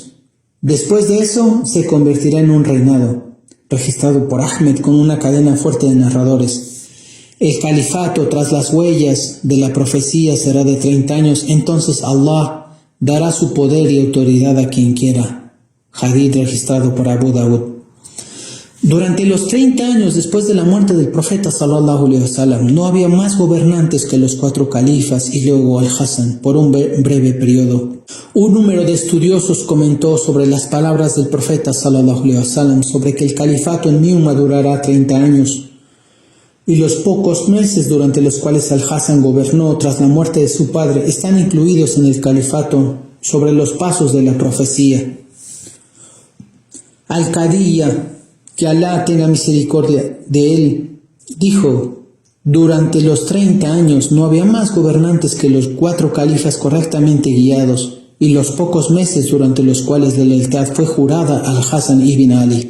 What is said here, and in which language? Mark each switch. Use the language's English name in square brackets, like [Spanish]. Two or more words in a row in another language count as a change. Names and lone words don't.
[Spanish] Después de eso se convertirá en un reinado, registrado por Ahmed con una cadena fuerte de narradores. El califato, tras las huellas de la profecía, será de 30 años, entonces Allah dará su poder y autoridad a quien quiera. Hadith registrado por Abu Dawud. Durante los 30 años después de la muerte del profeta [Arabic] صلى الله عليه وسلم, [Spanish] no había más gobernantes que los 4 califas y luego Al-Hasan por un breve periodo. Un número de estudiosos comentó sobre las palabras del profeta [Arabic] صلى الله عليه وسلم [Spanish] sobre que el califato en mi umma durará 30 años, y los pocos meses durante los cuales Al-Hasan gobernó tras la muerte de su padre están incluidos en el califato sobre los pasos de la profecía. Al-Qadiyya, que Alá tenga misericordia de él, dijo: durante los 30 años no había más gobernantes que los 4 califas correctamente guiados y los pocos meses durante los cuales la lealtad fue jurada al Hasan ibn Ali.